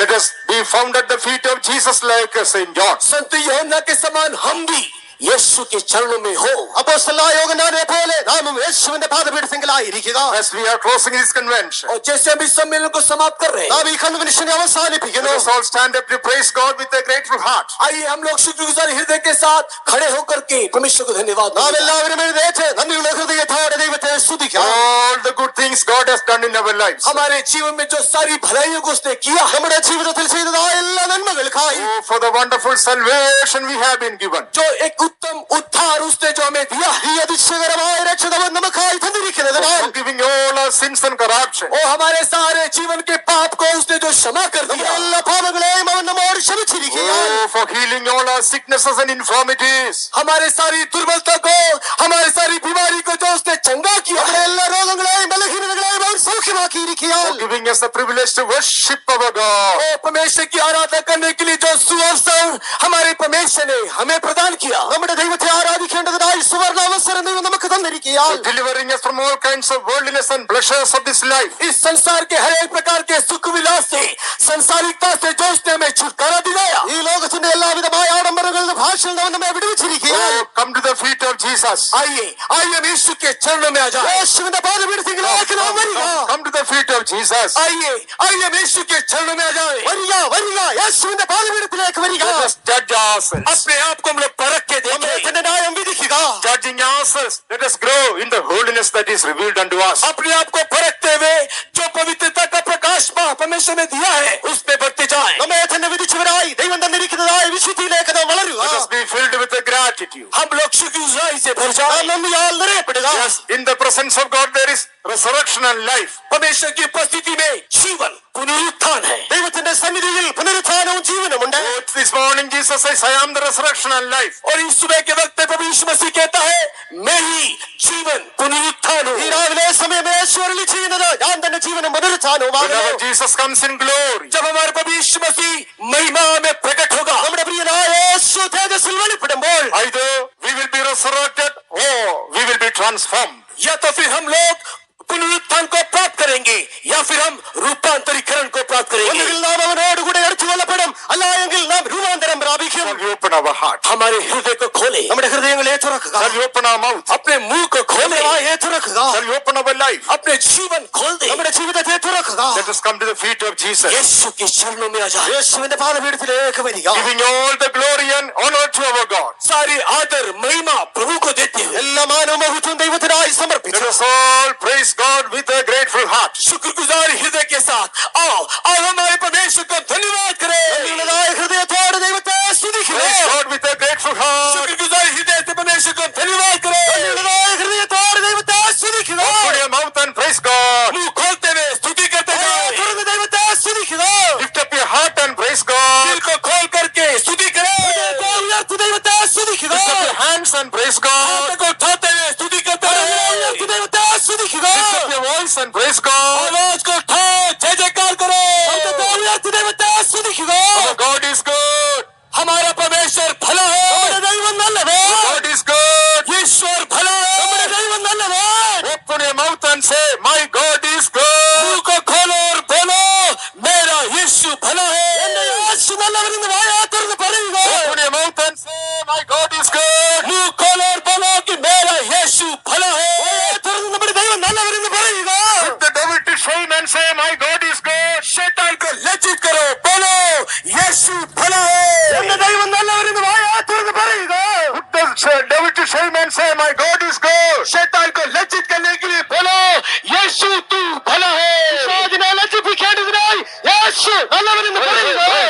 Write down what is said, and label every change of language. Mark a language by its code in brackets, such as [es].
[en] Let us be found at the feet of Jesus like Saint John. [hi] संत यूहन्ना के समान हम भी यीशु के चरणों में हो. [ml] അപ്പോസ്തലനായ യോഹന്നാനെ പോലെ നാമും യേശുവിന്റെ പാദപീഠത്തിലായിരിക്കുക. [en] As we are closing this convention, [hi] और जैसे हम इस सम्मेलन को समाप्त कर रहे हैं, [ml] നാം ഈ കൺവെൻഷനെ അവസാനിപ്പിക്കുന്നു. [en] let us all stand up to praise God with a grateful heart. [hi] आइए हम लोग शुक्रगुजार हृदय के साथ खड़े होकर के परमेश्वर को धन्यवाद [ml] നാം [hi] दें. [ml] എല്ലാവരും എഴുന്നേറ്റ് നന്ദിയുള്ള ഹൃദയത്തോടെ ദൈവത്തെ സ്തുതിക്കാം. [en] All the good things God has done in our lives. [hi] हमारे जीवन में जो सारी भलाइयों को उसने किया, [ml] നമ്മുടെ ജീവിതത്തിൽ ചെയ്തതായ എല്ലാ നന്മകൾക്കായി, [en] Oh, for the wonderful salvation we have been given. [hi] जो एक उत्तम उद्धार उसने जो हमें दिया, [ml] ഈ അതിശയകരമായ രക്ഷതവൻ നമുക്കായി തന്നിരിക്കുന്നതിനാൽ, [en] For giving all our sins and corruption. [hi] और हमारे सारे जीवन के पाप को उसने जो क्षमा कर [ml] നമ്മുടെ [hi] दिया, [ml] എല്ലാ പാപങ്ങളെയും അവൻ നമ്മോട് ക്ഷമിച്ചിരിക്കുകയാൽ, [en] Oh, for healing all our sicknesses and infirmities. [hi] हमारे सारी दुर्बलता को, हमारे सारी बीमारी को जो उसने चंगा किया, [ml] നമ്മുടെ എല്ലാ രോഗങ്ങളെയും ബലഹീനതകളെയും അവൻ സൗഖ്യമാക്കിയിരിക്കുകയാൽ, [en] For giving us the privilege to worship our God. [hi] और परमेश्वर की आराधना करने के लिए जो सुअवसर हमारे परमेश्वर ने हमें प्रदान किया, [ml] നമ്മുടെ ദൈവത്തെ ആരാധിക്കേണ്ടതിനായി സുവർണ്ണ അവസരം ദൈവം നമുക്ക് തന്നിരിക്കുകയാൽ, [en] For delivering us from all kinds of worldliness and pleasures of this life. [hi] इस संसार के हर एक प्रकार के सुख विलास से, संसारिकता से जो उसने हमें छुटकारा दिलाया, [ml] ഈ ലോകത്തിന്റെ എല്ലാവിധമായ ആഡംബരങ്ങളുടെ ഭാഷയിൽ അവൻ നമ്മെ വിടുവിച്ചിരിക്കുകയാൽ, [en] Oh, come to the feet of Jesus. [hi] आइए आइए हम यीशु के चरणों में आ जाए. [ml] യേശുവിന്റെ പാദപീഠത്തിലേക്ക് നാം വരിക. [en] Come to the feet of Jesus. [hi] आइए आइए हम यीशु के चरणों में आ जाए. [ml] വരിക വരിക, യേശുവിന്റെ പാദപീഠത്തിലേക്ക് വരിക. [en] Let us judge ourselves. [hi] अपने आप को हम लोग परख के [ml] നമ്മെ [hi] देखें. [ml] തന്നെ ന്യായം വിധിക്കുക. [en] Judging ourselves, let us grow in the holiness that is revealed unto us. [hi] अपने आप को परखते हुए जो पवित्रता का प्रकाश परमेश्वर ने दिया है, उसमें बढ़ते जाएं. [ml] നമ്മെ തന്നെ വിധിച്ചവരായി ദൈവം തന്നിരിക്കുന്നതായ വിശുദ്ധിയിലേക്ക് നാം വളരുക. [en] Let us be filled with the gratitude. [hi] हम लोग शुक्रगुजारी से भर [ml] നാം [hi] जाएं. [ml] നന്ദിയാൽ നിറയപ്പെടുക. [en] Yes, in the presence of God there is resurrection and life. [hi] परमेश्वर की उपस्थिति में जीवन पुनरुत्थान है. [ml] ദൈവത്തിന്റെ സന്നിധിയിൽ പുനരുത്ഥാനവും ജീവനുമുണ്ട്. [en] Oh, this morning Jesus says, I am the resurrection and life. [hi] और इस सुबह के वक्त में प्रभु यीशु मसीह कहता है, मैं ही जीवन पुनरुत्थान [ml] ഈ [hi] हूँ. [ml] രാവിലെ സമയം യേശു അരുളി ചെയ്യുന്നത്, ഞാൻ തന്നെ ജീവനും പുനരുത്ഥാനവുമാകുന്നു. [en] Whenever Jesus comes in glory, [hi] जब हमारे प्रभु यीशु मसीह महिमा में प्रकट होगा, [ml] നമ്മുടെ പ്രിയനായ യേശു തേജസ്സിൽ വെളിപ്പെടുമ്പോൾ, [en] either we will be resurrected or we will be transformed. [hi] या तो फिर हम लोग पुनरुत्थान को प्राप्त करेंगे या फिर हम रूपांतरीकरण को प्राप्त करेंगे. [ml] ഒന്നുകിൽ നാം അവനോടുകൂടെ എടുത്തു കൊള്ളപ്പെടും, അല്ല എങ്കിൽ നാം രൂപാന്തരം പ്രാപിക്കും. [en] Shall we open open our heart? [hi] हमारे हृदय को खोले, [ml] നമ്മുടെ ഹൃദയങ്ങളെ തുറക്കുക. [en] Shall we open our mouth? [hi] अपने मुंह को खोले, [ml] വായെ തുറക്കുക. [en] Shall we open our life? [hi] अपने जीवन खोल दे. [ml] നമ്മുടെ ജീവിതത്തെ തുറക്കുക. [en] Let us come to the feet of Jesus, [hi] यीशु के चरणों में आ जाए. [ml] യേശുവിന്റെ പാദപീഠത്തിലേക്ക് വരിക. [en] giving all the glory and honor to our God. [hi] सारी आदर महिमा प्रभु को देते हुए [ml] എല്ലാ മാനവും മഹത്വവും ദൈവത്തിനായി [en] Let [ml] സമർപ്പിച്ചു. [en] us all praise God with a grateful heart. [hi] शुक्रगुजार हृदय के साथ आओ और हमारे परमेश्वर को धन्यवाद करें. [ml] നന്ദിയുള്ളതായ ഹൃദയത്തോടെ ദൈവത്തെ സ്തുതിക്കുക. [en] Praise God with a grateful heart. [hi] शुक्रगुजार हृदय से परमेश्वर को धन्यवाद करें. [ml] നന്ദിയുള്ളതായ ഹൃദയത്തോടെ ദൈവത്തെ സ്തുതിക്കുക. [en] Open your mouth and praise God. [hi] मुंह खोलते हुए स्तुति करते जाओ. [ml] തുറന്ന് ദൈവത്തെ സ്തുതിക്കുക. [en] Lift up your heart and praise God. [hi] दिल को खोल करके स्तुति करें. [ml] ഹൃദയത്തെ ഉയർത്തി ദൈവത്തെ സ്തുതിക്കുക. [en] Lift up your hands and praise God. [hi] हाथ को उठाते हुए स्तुति करते [ml] ഉയർത്തി [hi] रहो. [ml] ദൈവത്തെ സ്തുതിക്കുക. [en] Lift up your voice and praise God. [hi] आवाज को उठाओ, जय जयकार करो. [ml] ശബ്ദത്തെ ഉയർത്തി ദൈവത്തെ സ്തുതിക്കുക. [en] Our God is good. [hi] हमारा परमेश्वर भला [ml] നമ്മുടെ [hi] है. [ml] ദൈവം നല്ലവൻ. [en] God is good. [hi] ईश्वर भला [ml] നമ്മുടെ [hi] है. [ml] ദൈവം നല്ലവൻ. [en] Open your mouth and say, my God is good. [hi] मुंह को खोलो और बोलो, मेरा यीशु भला [ml] എന്റെ [hi] है. [ml] യേശു നല്ലവനെന്ന് വായാ തുറന്ന് പറയുക. [en] Open your mouth and say, my God is good. [hi] मुंह खोलो और बोलो कि मेरा यीशु भला [ml] വായാ [hi] है. [ml] തുറന്ന് നമ്മുടെ ദൈവം നല്ലവനെന്ന് പറയുക. [en] Put the devil to shame and say, my God is good. [hi] शैतान को लज्जित करो, बोलो यीशु भला [ml] എന്റെ [hi] है. [ml] ദൈവം നല്ലവനെന്ന് വായാ തുറന്ന് പറയുക. [en] Put the devil to shame and say, my God is good. [hi] शैतान को लज्जित करने के लिए बोलो यीशु तू भला है. [ml] പിശാചിനെ ലജ്ജിപ്പിക്കേണ്ടതിനായി യേശു നല്ലവനെന്ന് പറയുക.